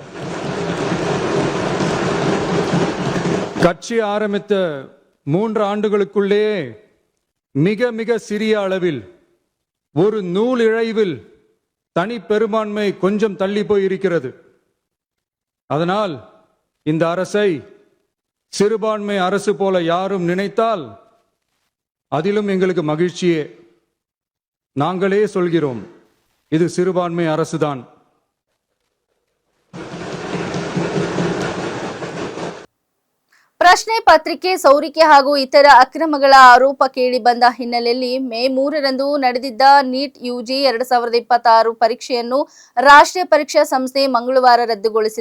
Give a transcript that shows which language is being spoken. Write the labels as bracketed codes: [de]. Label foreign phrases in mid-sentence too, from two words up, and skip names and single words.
[ta] கட்சி ஆரம்பித்த 3 ஆண்டுகளுக்குள்ளேயே மிக மிக சிறிய அளவில், ஒரு நூல் இழைவில் தனி பெரும்பான்மை கொஞ்சம் தள்ளி போயிருக்கிறது. அதனால் இந்த அரசை சிறுபான்மை அரசு போல யாரும் நினைத்தால் அதிலும் எங்களுக்கு மகிழ்ச்சியே. நாங்களே சொல்கிறோம், இது சிறுபான்மை அரசுதான். [kn] ಪ್ರಶ್ನೆ ಪತ್ರಿಕೆ ಸೋರಿಕೆ ಹಾಗೂ ಇತರ ಅಕ್ರಮಗಳ ಆರೋಪ ಕೇಳಿ ಬಂದ ಹಿನ್ನೆಲೆಯಲ್ಲಿ ಮೇ 3ರಂದು ನಡೆದಿದ್ದ ನೀಟ್ ಯುಜಿ 2026 ಪರೀಕ್ಷೆಯನ್ನು ರಾಷ್ಟ್ರೀಯ ಪರೀಕ್ಷಾ ಸಂಸ್ಥೆ ಮಂಗಳವಾರ ರದ್ದುಗೊಳಿಸಿದೆ.